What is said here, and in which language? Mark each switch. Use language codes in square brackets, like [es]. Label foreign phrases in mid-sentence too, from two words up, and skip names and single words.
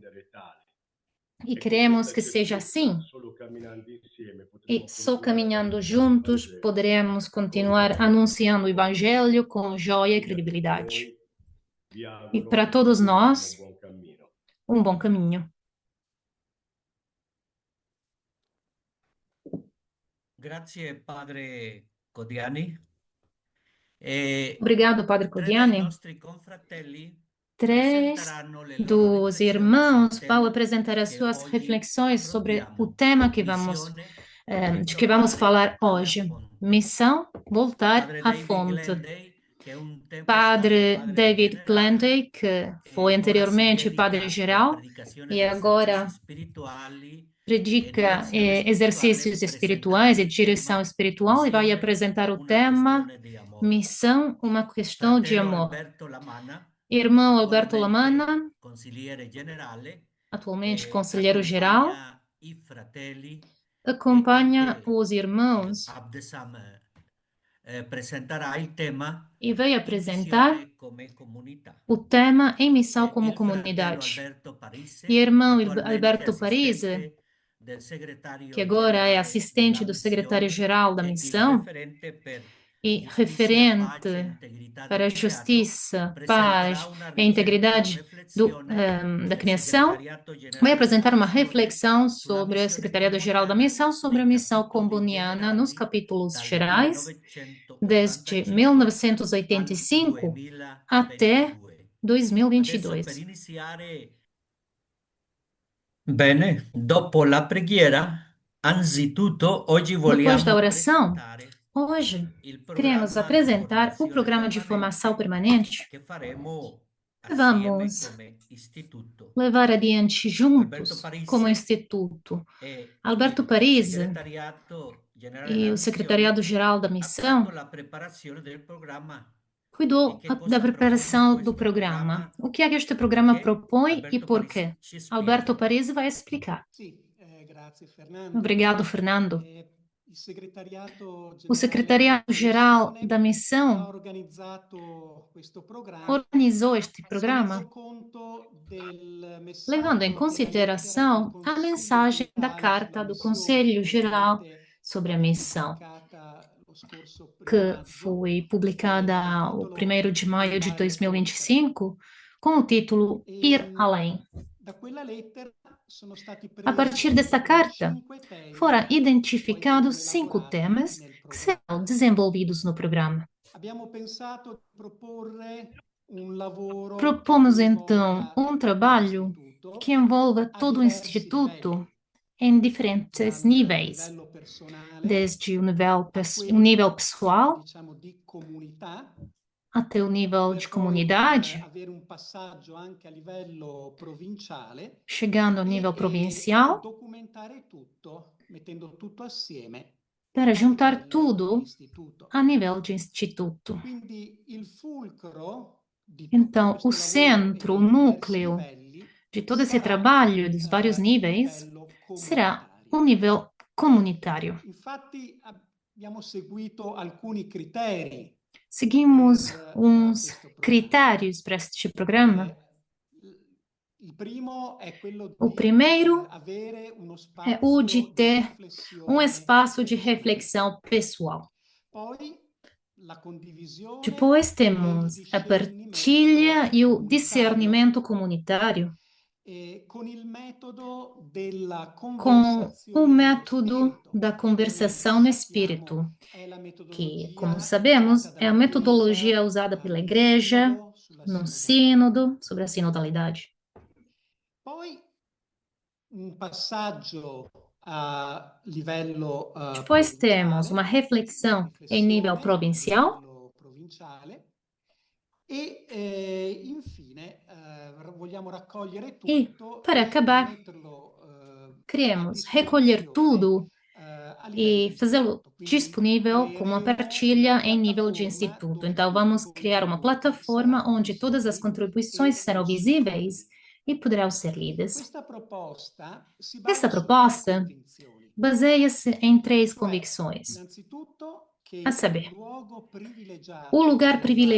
[pt] E queremos que seja assim. E só caminhando juntos poderemos continuar anunciando o Evangelho com joia e credibilidade. E para todos nós, um bom caminho. [it] Grazie, Padre Codiani. [pt] Obrigado, Padre [it] Tre dei [pt] Codiani. [it] nostri confratelli [pt] Três [it] presenteranno le loro [pt] dos [it] riflessioni sul [pt] irmãos vão [it] tema [pt] apresentar as [it] che [pt] suas [it] oggi [pt] reflexões sobre o [it] affrontiamo. [pt] tema [it] Missione, [pt] de que vamos [it] ritornare [pt] falar [it] alla [pt] hoje. [it] fonte. [pt] Missão, voltar [it] Padre [pt] à [it] David [pt] fonte. [it] Glendale, che un tempo è stato [pt] Padre [it] padre [pt] David [it] generale [pt] Glenday, que foi [it] e ora si [pt] anteriormente padre [it] dedica alla [pt] geral [it] predicazione [pt] e [it] di esercizi [pt] agora [it] spirituali e [pt] predica [it] direzione spirituale, [pt] exercícios espirituais [it] presenterà [pt] e [it] il [pt] direção [it] tema [pt] espiritual e vai [it] Missione, [pt] apresentar o [it] una [pt] tema [it] questione di amore. [pt] Missão, uma questão de [it] Fratello [pt] amor. [it] Alberto Lamana, [pt] Irmão Alberto [it] attualmente [pt] Lamana, [it] consigliere generale, [pt] atualmente conselheiro geral, [it] accompagna i fratelli e [pt] acompanha [it] anche [pt] os [it] il [pt] irmãos [it] Abdesam presenterà il tema [pt] e veio [it] in [pt] apresentar [it] missione come comunità. [pt] o tema em missão como [it] Il fratello [pt] comunidade. [it] Alberto [pt] E [it] Parisse, [pt] irmão [it] attualmente [pt] Alberto Parisi, [it] assistente del [pt] que [it] segretario [pt] agora é [it] generale della [pt] assistente do [it] missione [pt] secretário-geral da [it] e il [pt] missão [it] referente per [pt] e [it] giustizia, pace e [pt] referente [it] integrità [pt] para [it] del [pt] a [it] creato, [pt] justiça, [it] presenterà [pt] paz [it] una [pt] e integridade [it] riflessione [pt] da [it] del [pt] criação, [it] segretariato [pt] vai [it] generale della [pt] apresentar uma [it] missione [pt] reflexão [it] sulla [pt] sobre a [it] missione [pt] Secretaria-Geral da [it] comboniana [pt] Missão, sobre [it] nei [pt] a missão [it] capitoli [pt] comboniana nos [it] generali [pt] capítulos [it] dal [pt] gerais, desde [it] 1985 al [pt] 1985 até [it] 2022. Adesso [pt] 2022. [it] per iniziare, bene, dopo la preghiera, anzitutto oggi [pt] Depois da [it] vogliamo [pt] oração, [it] presentare [pt] hoje [it] il [pt] queremos [it] programma di [pt] apresentar o [it] formazione [pt] programa de formação [it] permanente [pt] permanente [it] che faremo [pt] que [it] assieme [pt] vamos [it] come istituto. [pt] levar adiante [it] Alberto [pt] juntos como [it] Parisse [pt] instituto. [it] e [pt] Alberto [it] il [pt] Parisi [it] segretariato generale [pt] e [it] della [pt] o [it] missione [pt] Secretariado-Geral da [it] ha curato [pt] Missão [it] la preparazione del programma. [pt] E cuidou [it] che [pt] da [it] cosa propone [pt] preparação do [it] questo [pt] programa. [it] programma? [pt] O que é que este programa [it] Che [pt] propõe e [it] Alberto [pt] por [it] Parisse [pt] quê? [it] ci [pt] Alberto [it] spiega. [pt] Parisi vai explicar. [it] Sì, grazie Fernando. [pt] Obrigado, Fernando. [it] Il segretariato [pt] O [it] generale della [pt] Secretariado-Geral da [it] missione ha [pt] Missão [it] organizzato questo programma [pt] organizou este [it] tenendo [pt] programa [it] conto del [pt] levando em [it] messaggio della lettera del [pt] consideração a [it] Consiglio [pt] mensagem da [it] generale sulla [pt] Carta do [it] missione, [pt] Conselho Geral [it] naturalmente [pt] sobre a missão, [it] pubblicata lo scorso primo [pt] que [it] maggio, [pt] foi publicada o [it] capitolo [pt] 1º de maio de [it] Andare oltre. [pt] 2025, com o título Ir [it] E [pt] Além. [it] da quella lettera sono stati [pt] A partir [it] presi [pt] desta [it] proprio [pt] carta, [it] 5 temi [pt] foram [it] che poi [pt] identificados [it] vengono [pt] 5 [it] elaborati [pt] temas [it] nel [pt] que [it] programma. [pt] serão desenvolvidos no programa. [it] Abbiamo pensato di proporre un lavoro che [pt] Propomos então [it] coinvolga [pt] um [it] tutto [pt] trabalho que [it] l'istituto [pt] envolva [it] a [pt] todo o [it] diversi livelli, [pt] Instituto em diferentes [it] dal [pt] níveis, [it] livello personale [pt] desde [it] a [pt] o nível [it] quello, [pt] pessoal [it] diciamo, di comunità, [pt] até o nível de [it] per poi [pt] comunidade, [it] avere un passaggio anche a livello provinciale [pt] chegando ao nível [it] e [pt] provincial, [it] documentare tutto, mettendo tutto assieme [pt] para [it] a [pt] juntar [it] livello di [pt] tudo [it] istituto. [pt] a nível de instituto. [it] Quindi il fulcro di tutto [pt] Então, o [it] questo lavoro e [pt] centro, o [it] dei diversi [pt] núcleo [it] livelli [pt] de todo esse [it] sarà [pt] trabalho dos vários [it] il [pt] níveis [it] livello [pt] será [it] comunitario. [pt] o nível comunitário. [it] Infatti abbiamo seguito alcuni criteri [pt] Seguimos [it] per [pt] uns [it] questo programma. [pt] critérios para este programa. [it] Il primo è quello [pt] O [it] di [pt] primeiro [it] avere uno [pt] é o de [it] spazio di [pt] ter um [it] riflessione [pt] espaço de [it] personale. [pt] reflexão pessoal. [it] Poi la condivisione [pt] Depois [it] e il [pt] temos a partilha [it] discernimento [pt] e o [it] comunitario [pt] discernimento comunitário [it] con il metodo della [pt] com o [it] conversazione nello [pt] método [it] spirito, [pt] da [it] che come [pt] conversação no [it] sappiamo [pt] espírito, [it] è la [pt] que, [it] metodologia [pt] como [it] usata [pt] sabemos, é a [it] dalla [pt] metodologia [it] Chiesa [pt] usada pela [it] nel [pt] Igreja [it] sinodo sulla [pt] no [it] sinodalità. [pt] sínodo sobre a sinodalidade. [it] Poi un passaggio a livello [pt] Depois temos uma [it] provinciale, [pt] reflexão em nível [it] riflessione a [pt] provincial, [it] livello provinciale, Infine, vogliamo raccogliere [pt] E, [it] tutto [pt] para [it] e [pt] acabar, [it] metterlo a [pt] queremos recolher [it] disposizione [pt] tudo [it] a livello [pt] e [it] di [pt] fazê-lo [it] istituto. Quindi [pt] disponível como uma [it] creeremo una [pt] partilha em nível de [it] piattaforma [pt] instituto. [it] dove [pt] Então, [it] tutti i [pt] vamos criar uma [it] contributi [pt] plataforma [it] saranno [pt] onde todas as [it] visibili [pt] contribuições [it] e [pt] serão visíveis [it] consultabili. [pt] e poderão ser lidas. [it] Questa proposta si [pt] Essa [it] basa su tre [pt] proposta [it] convinzioni, [pt] baseia-se em três [it] cioè [pt] convicções, [it] innanzitutto che [pt] a [it] il [pt] saber, [it] luogo [pt] o [it] privilegiato [pt] lugar [it] della